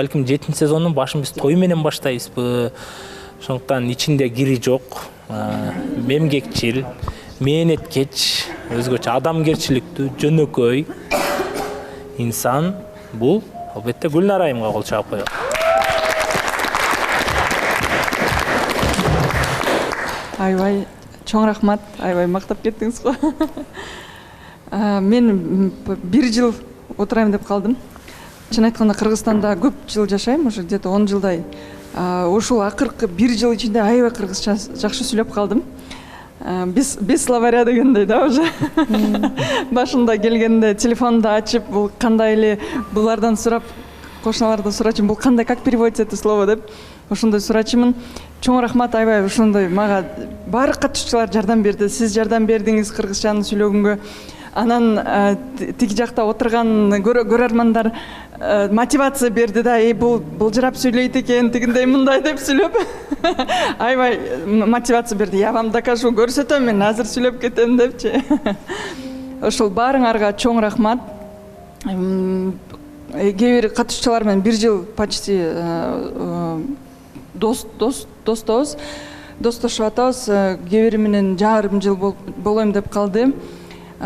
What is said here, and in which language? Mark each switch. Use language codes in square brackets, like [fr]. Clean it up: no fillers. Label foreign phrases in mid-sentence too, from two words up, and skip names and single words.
[ky] Балким 7-сезондун башын биз той менен баштайбызбы? Ошондуктан ичинде кири жок, мемгекчил, мээнеткеч, өзгөчө адамгерчиликтүү, жөнөкөй инсан бул албетте Гүлнар айымга кол чаап коелу. Аябай чоң рахмат, аябай мактап кеттиңиз го. Мен 1 жыл отурайм деп калдым. Чын айтканда Кыргызстанда көп жыл жашайм, [ru] уже где-то 10 жылдай. [ky] Ушул акыркы 1 жыл ичинде аябай кыргызча жакшы сүйлөп калдым. [ru] Без словаря [ky] дегендей да уже. Башында келгенде телефонду ачып, бул кандай эле булардан сурап, кошуналардан сурачым, бул кандай, [ru] как переводится это слово [ky] деп, ошондой сурачымын. Чоң рахмат, аябай ошондой мага баары катышуучулар жардам берди. Сиз жардам бердиңиз кыргызчаны сүйлөгөнгө. Анан тиги жакта отурган көрөрмандар мотивация берди да, бул жылжырап сүйлөйт экен, тигиндей мындай деп сүйлөп. Аябай мотивация берди. [ru] Я вам докажу, [ky] көрсөтөм, мен азыр сүйлөп кетем депчи. Ошол баарыңарга чоң рахмат. Кээ бир катышуучулар менен 1 жыл почти достошуп атабыз. Кээ бири менен жарым жыл болоюм деп калды.